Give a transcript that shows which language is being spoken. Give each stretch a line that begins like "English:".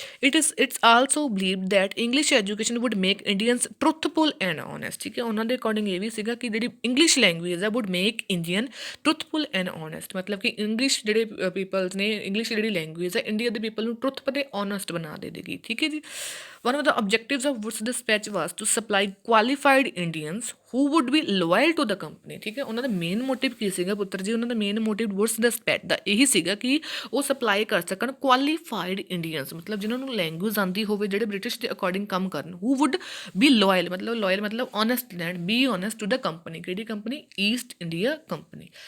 English: it's also believed that English education would make Indians truthful and honest,
Punjabi: ਠੀਕ ਹੈ। ਉਹਨਾਂ ਦੇ ਅਕੋਰਡਿੰਗ ਇਹ ਵੀ ਸੀਗਾ ਕਿ ਜਿਹੜੀ ਇੰਗਲਿਸ਼ ਲੈਂਗੁਏਜ ਆ
English: would make Indian truthful and honest,
Punjabi: ਮਤਲਬ ਕਿ ਇੰਗਲਿਸ਼ ਜਿਹੜੇ ਪੀਪਲਸ ਨੇ, ਇੰਗਲਿਸ਼ ਜਿਹੜੀ ਲੈਂਗੁਏਜ ਹੈ ਇੰਡੀਆ ਦੇ ਪੀਪਲ ਨੂੰ ਟਰੁਥ ਅਤੇ ਓਨੈਸਟ ਬਣਾ ਦੇਗੀ, ਠੀਕ ਹੈ ਜੀ।
English: One of the objectives of Woods dispatch was to supply qualified Indians who would be loyal to the company,
Punjabi: ਠੀਕ ਹੈ। ਉਹਨਾਂ ਦਾ ਮੇਨ ਮੋਟਿਵ ਕੀ ਸੀਗਾ ਪੁੱਤਰ ਜੀ, ਉਹਨਾਂ ਦਾ ਮੇਨ ਮੋਟਿਵ ਵੁਡਸ ਡਿਸਪੈਚ ਦਾ ਇਹੀ ਸੀਗਾ ਕਿ ਉਹ ਸਪਲਾਈ ਕਰ ਸਕਣ ਕੁਆਲੀਫਾਈਡ ਇੰਡੀਅਨਸ, ਮਤਲਬ ਜਿਨ੍ਹਾਂ ਨੂੰ ਲੈਂਗੁਏਜ ਆਉਂਦੀ ਹੋਵੇ, ਜਿਹੜੇ ਬ੍ਰਿਟਿਸ਼ ਦੇ ਅਕੋਰਡਿੰਗ ਕੰਮ ਕਰਨ।
English: who would be loyal ਮਤਲਬ honest ਲੈਂਡ, be honest to the company,
Punjabi: ਕਿਹੜੀ ਕੰਪਨੀ,
English: East India Company.